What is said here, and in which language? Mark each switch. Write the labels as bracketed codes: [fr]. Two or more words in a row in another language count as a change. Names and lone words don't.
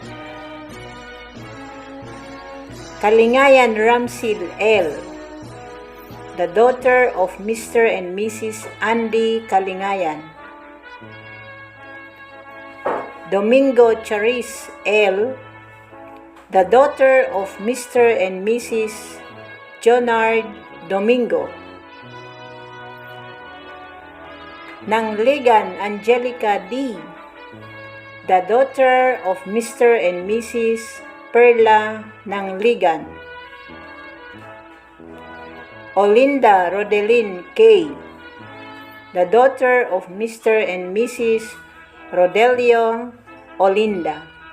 [en] Kalingayan Ramsil L., the daughter of Mr. and Mrs. Andy Kalingayan. Domingo Charis L., the daughter of Mr. and Mrs. Jonard Domingo. Nangligan Angelica D., the daughter of Mr. and Mrs. Perla Nangligan. Olinda Rodelin K., the daughter of Mr. and Mrs. Rodelio Olinda.